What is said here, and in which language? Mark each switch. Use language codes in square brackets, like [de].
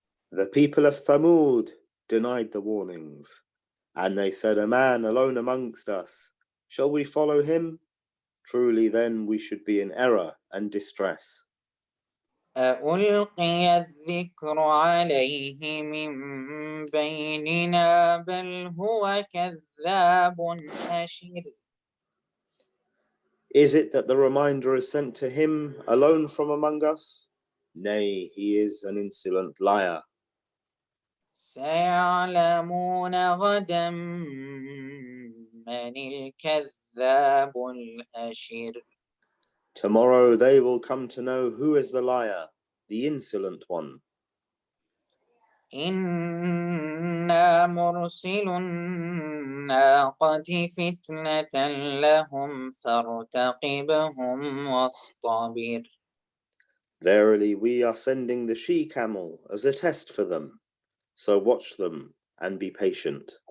[en] The people of Thamud denied the warnings, and they said, a man alone amongst us, shall we follow him? Truly then we should be in error and distress. [ar] ألقي الذكر عليه من بيننا بل هو كذاب أشر. [en] Is it that the reminder is sent to him alone from among us? Nay, he is an insolent liar. [ar] سيعلمون غدا من الكذاب الأشر. [en] Tomorrow they will come to know who is the liar, the insolent one. [ar] إنا مرسل الناقة فتنة لهم فارتقبهم واصطبر. [en] Verily, we are sending the she-camel as a test for them, so watch them and be patient.